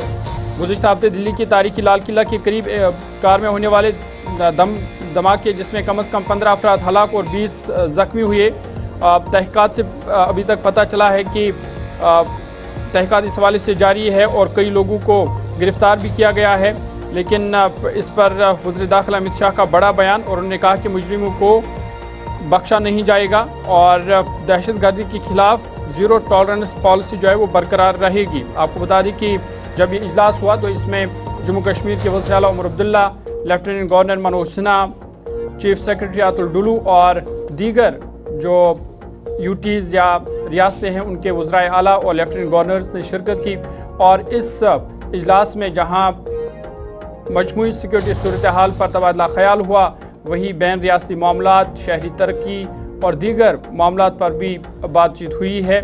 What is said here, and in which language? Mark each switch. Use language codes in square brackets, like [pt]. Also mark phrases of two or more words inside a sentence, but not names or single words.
[ur] گزشتہ ہفتے دلی کی تاریخی لال قلعہ کے قریب کار میں ہونے والے دھماکے جس میں کم از کم 15 افراد ہلاک اور 20 زخمی ہوئے، تحقیقات سے ابھی تک پتہ چلا ہے کہ تحقیقات اس حوالے سے جاری ہے اور کئی لوگوں کو گرفتار بھی کیا گیا ہے، لیکن اس پر وزیر داخلہ امت شاہ کا بڑا بیان، اور انہوں نے کہا کہ مجرموں کو بخشا نہیں جائے گا اور دہشت گردی کے خلاف [en] zero tolerance policy [ur] جو ہے وہ برقرار رہے گی۔ آپ کو بتا دیں کہ جب یہ اجلاس ہوا تو اس میں جموں کشمیر کے وزیر اعلیٰ عمر عبداللہ، [en] lieutenant governor [ur] منوج سنہا، [en] chief secretary [ur] عاطل ڈولو اور دیگر جو یوٹیز یا ریاستیں ہیں ان کے وزرائے اعلیٰ اور [en] lieutenant governors [ur] نے شرکت کی۔ اور اس اجلاس میں جہاں مجموعی سیکورٹی صورتحال پر تبادلہ خیال ہوا، وہی بین ریاستی معاملات، شہری ترقی اور دیگر معاملات پر بھی بات چیت ہوئی ہے۔